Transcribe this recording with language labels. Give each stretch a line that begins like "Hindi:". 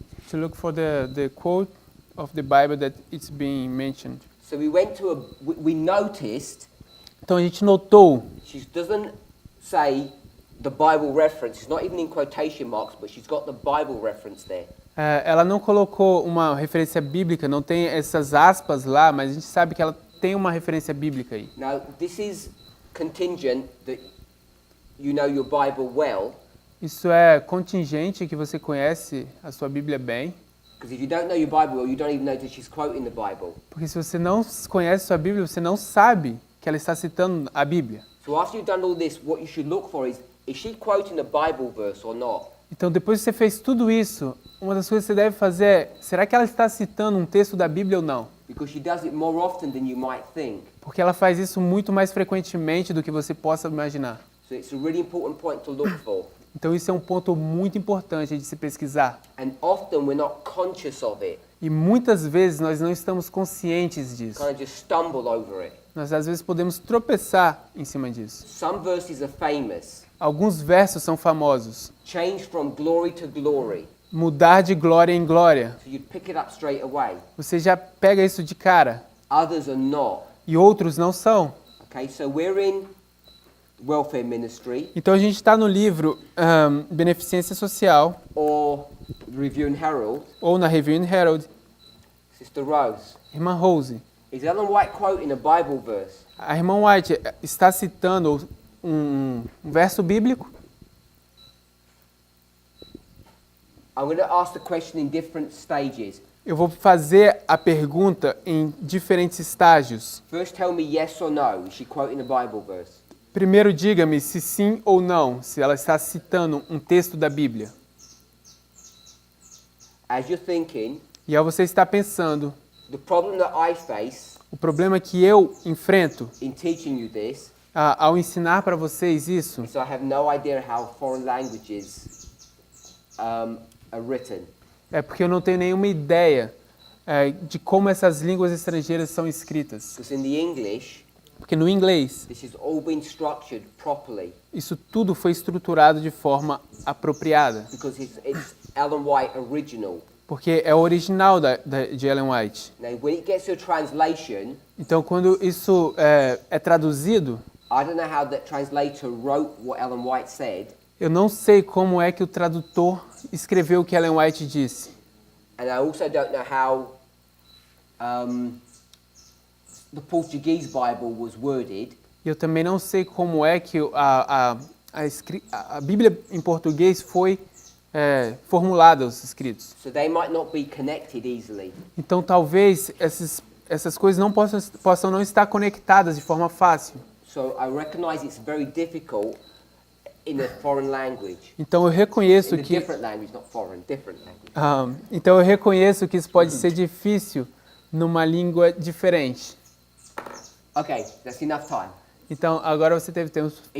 English: To look for the quote of the Bible that it's being mentioned. So we went to we noticed.
Portuguese: Então a gente notou.
English: She doesn't say the Bible reference. It's not even in quotation marks, but she's got the Bible reference there.
Portuguese: Ela não colocou uma referência bíblica, não tem essas aspas lá, mas a gente sabe que ela tem uma referência bíblica aí.
English: Now, this is contingent that you know your Bible well.
Portuguese: Isso é contingente que você conhece a sua Bíblia bem.
English: Because if you don't know your Bible well, you don't even know that she's quoting the Bible.
Portuguese: Porque se você não conhece a sua Bíblia, você não sabe que ela está citando a Bíblia.
English: So after you've done all this, what you should look for is she quoting a Bible verse or not?
Portuguese: Então, depois que você fez tudo isso, uma das coisas que você deve fazer é, será que ela está citando um texto da Bíblia ou não?
English: Because she does it more often than you might think.
Portuguese: Porque ela faz isso muito mais frequentemente do que você possa imaginar.
English: So it's a really important point to look for.
Portuguese: Então, isso é um ponto muito importante de se pesquisar.
English: And often we're not conscious of it.
Portuguese: E muitas vezes nós não estamos conscientes disso.
English: Kind of just stumble over it.
Portuguese: Nós às vezes podemos tropeçar em cima disso.
English: Some verses are famous.
Portuguese: Alguns versos são famosos.
English: Change from glory to glory.
Portuguese: Mudar de glória em glória.
English: So you'd pick it up straight away.
Portuguese: Você já pega isso de cara.
English: Others are not.
Portuguese: E outros não são.
English: Okay, so we're in welfare ministry.
Portuguese: Então a gente está no livro Beneficência Social.
English: Or Review and Herald.
Portuguese: Ou na Review and Herald.
English: Sister Rose.
Portuguese: Irmã Rose.
English: Is Ellen White quoting a Bible verse?
Portuguese: A irmã White está citando um verso bíblico?
English: I'm going to ask the question in different stages.
Portuguese: Eu vou fazer a pergunta em diferentes estágios.
English: First tell me yes or no. Is she quoting a Bible verse?
Portuguese: Primeiro diga-me se sim ou não, se ela está citando um texto da Bíblia.
English: As you're thinking,
Portuguese: e ao você estar pensando,
English: the problem that I face
Portuguese: o problema que eu enfrento
English: in teaching you this
Portuguese: ao ensinar para vocês isso,
English: is I have no idea how foreign languages are written.
Portuguese: É porque eu não tenho nenhuma ideia de como essas línguas estrangeiras são escritas.
English: Because in the English,
Portuguese: porque no inglês,
English: this has all been structured properly.
Portuguese: Isso tudo foi estruturado de forma apropriada.
English: Because it's Ellen White original.
Portuguese: Porque é o original de Ellen White.
English: Now, when it gets to a translation,
Portuguese: então, quando isso é traduzido,
English: I don't know how that translator wrote what Ellen White said.
Portuguese: Eu não sei como é que o tradutor escreveu o que Ellen White disse.
English: And I also don't know how the Portuguese Bible was worded.
Portuguese: Eu também não sei como é que a Bíblia em português foi formulada, os escritos.
English: So they might not be connected easily.
Portuguese: Então talvez essas coisas não possam não estar conectadas de forma fácil.
English: So I recognize it's very difficult in a foreign language.
Portuguese: Então eu reconheço que
English: different language, not foreign, different language.
Portuguese: Então eu reconheço que isso pode ser difícil numa língua diferente.
English: Okay, that's enough time.
Portuguese: Então agora você teve tempo suficiente.